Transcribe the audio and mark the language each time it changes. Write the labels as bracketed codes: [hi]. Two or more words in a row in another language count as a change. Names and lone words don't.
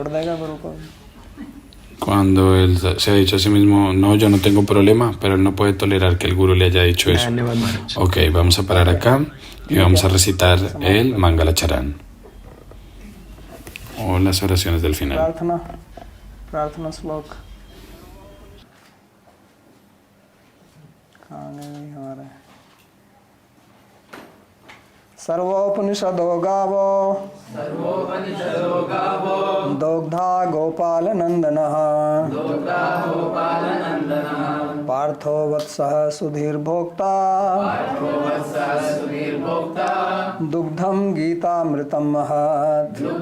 [es] Cuando él se ha dicho a sí mismo, no, yo no tengo problema, pero él no puede tolerar que el gurú le haya dicho eso. Ok, vamos a parar acá y vamos a recitar el Mangalacharan o las oraciones del final. [sa] सर्वोपनिषदो गावो दोग्धा गोपालनन्दनः पार्थो वत्सः सुधीर्भोक्ता दुग्धं गीतामृतं महत्